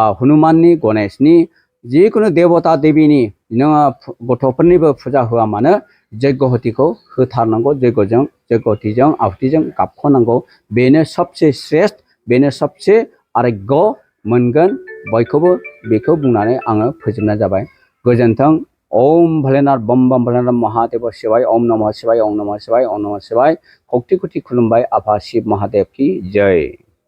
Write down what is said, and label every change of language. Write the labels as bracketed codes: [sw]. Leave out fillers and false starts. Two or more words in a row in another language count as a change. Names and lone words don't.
[brx] हनुमाननि गणेशनि जिखुनु देवता देवीनि नोङो गथ'फोरनिबो फुजा होआ मानो यज्ञहतिखौ होथारनांगौ यज्ञहतिजों आहुतिजों गाबख'नांगौ बेनो [hi] सबसे श्रेष्ठ [brx] बेनो [hi] सबसे आरोग्य [brx] मोनगोन बयखौबो बेखौ बुंनानै आङो फोजोबनाय जाबाय गोजोन्थों [sa] ओम भोलेनाथ बम बम भोलेनाथ महादेव शिवाय ओम नमः शिवाय ओम नमः शिवाय ओम नमः शिवाय [brx] खौटि खौटि खुलुमबाय आफा शिव [hi] महादेव की जय।